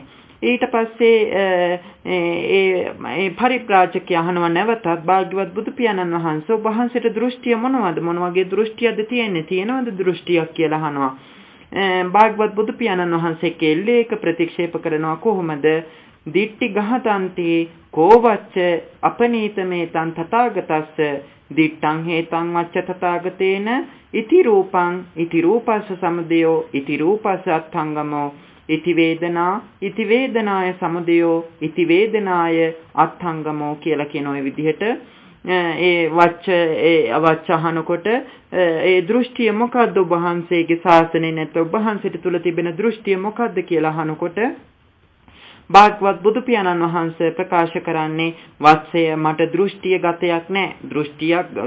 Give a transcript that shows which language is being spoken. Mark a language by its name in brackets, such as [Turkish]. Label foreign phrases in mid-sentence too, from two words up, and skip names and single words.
[Sinhala] ඊට පස්සේ ඒ පරිබ්‍රාජකය අහනවා නැවතත් භාග්‍යවත් බුදු පියාණන් වහන්සේ ඔබ වහන්සේට දෘෂ්ටිය මොනවද මොන වගේ දෘෂ්ටියක්ද තියෙනවද දෘෂ්ටියක් කියලා අහනවා. භාග්‍යවත් බුදු පියාණන් වහන්සේ කෙල්ලේක ප්‍රතික්ෂේප කරනවා කොහොමද? [Pali] දිට්ටි ගහතන්ති කෝවච්ච අපනීතමේ තන් තථාගතස්ස දිට්ඨං හේතං වච්ච තථාගතේන ඉති රූපස්ස සමුදයෝ ඉති රූපස්ස අත්ථංගමෝ ඉති වේදනාය සමුදයෝ ඉති වේදනාය අත්ථංගමෝ [Sinhala] කියලා කියන ওই විදිහට ඒ වච්ච අහනකොට ඒ දෘෂ්ටිය මොකද්ද ඔබ වහන්සේගේ ශාසනයේ නැත්නම් ඔබ වහන්සේට තුල තිබෙන දෘෂ්ටිය මොකද්ද කියලා අහනකොට භාගවත් බුදු පියාණන් වහන්සේ ප්‍රකාශ කරන්නේ වත්සය මට දෘෂ්ටිය ගතයක් නැහැ.